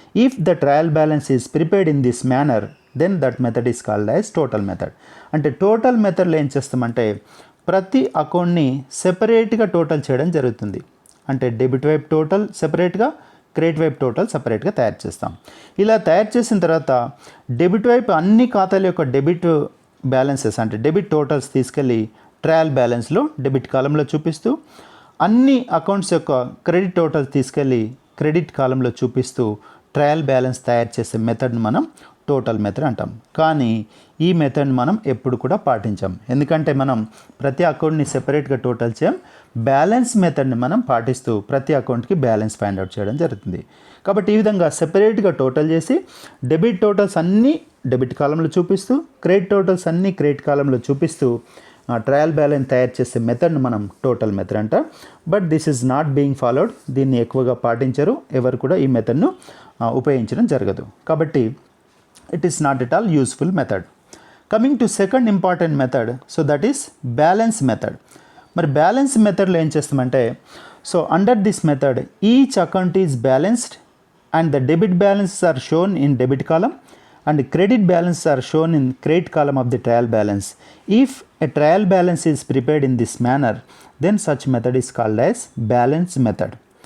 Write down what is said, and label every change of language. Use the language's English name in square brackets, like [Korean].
[English] If the trial balance is prepared in this manner, then that method is called as total method. [Telugu] అంటే total మెథడ్లో ఏం చేస్తామంటే ప్రతి అకౌంట్ని సెపరేట్గా టోటల్ చేయడం జరుగుతుంది. అంటే డెబిట్ వైపు టోటల్ సెపరేట్గా, క్రెడిట్ వైపు టోటల్ సపరేట్గా తయారు చేస్తాం. ఇలా తయారు చేసిన తర్వాత డెబిట్ వైపు అన్ని ఖాతాల యొక్క డెబిట్ బ్యాలెన్సెస్ అంటే డెబిట్ టోటల్స్ తీసుకెళ్ళి ట్రయల్ బ్యాలెన్స్లో డెబిట్ కాలంలో చూపిస్తూ అన్ని అకౌంట్స్ యొక్క క్రెడిట్ టోటల్ తీసుకెళ్ళి క్రెడిట్ కాలంలో చూపిస్తూ ట్రయల్ బ్యాలెన్స్ తయారు చేసే మెథడ్ని మనం టోటల్ మెథడ్ అంటాం. కానీ ఈ మెథడ్ని మనం ఎప్పుడు కూడా పాటించాం, ఎందుకంటే మనం ప్రతి అకౌంట్ని సెపరేట్గా టోటల్ చేయం. బ్యాలెన్స్ మెథడ్ని మనం పాటిస్తూ ప్రతి అకౌంట్కి బ్యాలెన్స్ ఫైండ్ అవుట్ చేయడం జరుగుతుంది. కాబట్టి ఈ విధంగా సెపరేట్గా టోటల్ చేసి డెబిట్ టోటల్స్ అన్నీ డెబిట్ కాలంలో చూపిస్తూ క్రెడిట్ టోటల్స్ అన్నీ క్రెడిట్ కాలంలో చూపిస్తూ ట్రయల్ బ్యాలెన్స్ తయారు చేసే మెథడ్ని మనం టోటల్ మెథడ్ అంటాం. [English] But this is not being followed. [Telugu] దీన్ని ఎక్కువగా పాటించరు, ఎవరు కూడా ఈ మెథడ్ను ఉపయోగించడం జరగదు. కాబట్టి [English] it is not at all useful method. Coming to second important method, so that is balance method. [Telugu] మరి బ్యాలెన్స్ మెథడ్లో ఏం చేస్తామంటే, [English] So under this method each account is balanced and the debit balances are shown in debit column and credit balance are shown in credit column of the trial balance. If a trial balance is prepared in this manner then such method is called as balance method.